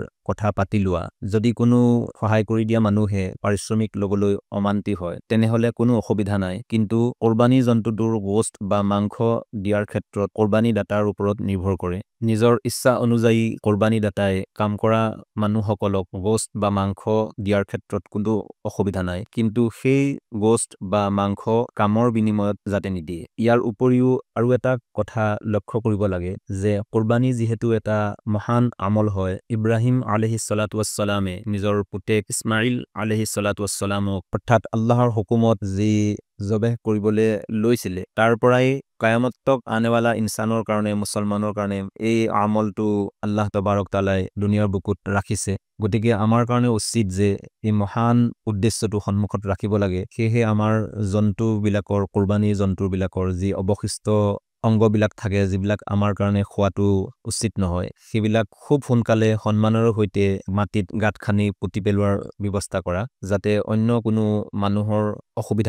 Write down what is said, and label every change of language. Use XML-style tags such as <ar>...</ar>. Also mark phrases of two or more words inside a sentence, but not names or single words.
<as>কথা পাতি লোৱা যদি কোনো সহায় কৰি দিয়া মানুহে পাৰিশ্ৰমিক ল'বলৈ অমান্তি হয় তেনেহলে কোনো অসুবিধা নাই কিন্তু কোৰবানী জন্তুটোৰ গোস্ত বা মাংস দিয়াৰ ক্ষেত্ৰত কোৰবানী দাতাৰ ওপৰত নিৰ্ভৰ কৰে নিজৰ ইচ্ছা অনুযায়ী কোৰবানী দাতাই কাম কৰা মানুহসকলক গোস্ত বা মাংস দিয়াৰ ক্ষেত্ৰত কোনো অসুবিধা নাই কিন্তু সেই গোস্ত বা মাংস কামৰ বিনিময়ত যাতে নিদিয়ে ইয়াৰ উপৰিও আৰু এটা কথা লক্ষ্য কৰিব লাগে যে কোৰবানী যিহেতু এটা মহান আমল হয় ইব্ৰাহিম</as> <ar>عليه الصلاة والسلام</ar> <as>নিজৰ পুতেক ইছমাইল</as> <ar>عليه الصلاة والسلام</ar> <as>অৰ্থাৎ আল্লাহৰ হুকুমত যি জবেহ কৰিবলৈ লৈছিলে তাৰ পৰাই</as> <ur>قیامت تک آنے والا انسان</ur> <as>কাৰণে মুছলমানৰ কাৰণে এই আমলটো</as> <ar>الله تبارك وتعالى</ar> <as>দুনিয়াৰ বুকুত ৰাখিছে গতিকে আমাৰ কাৰণে উচিত যে এই মহান উদ্দেশ্যটো সন্মুখত ৰাখিব লাগে সেয়েহে আমাৰ জন্তুবিলাকৰ কোৰবানী জন্তুবিলাকৰ যি অৱশিষ্ট অংগবিলাক থাকে যিবিলাক আমাৰ কাৰণে খোৱাটো উচিত নহয় সেইবিলাক খুব সোনকালে সন্মানৰ সৈতে মাটিত গাঁত খানি পুতি পেলোৱাৰ ব্যৱস্থা কৰা যাতে অন্য কোনো মানুহৰ অসুবিধা</as>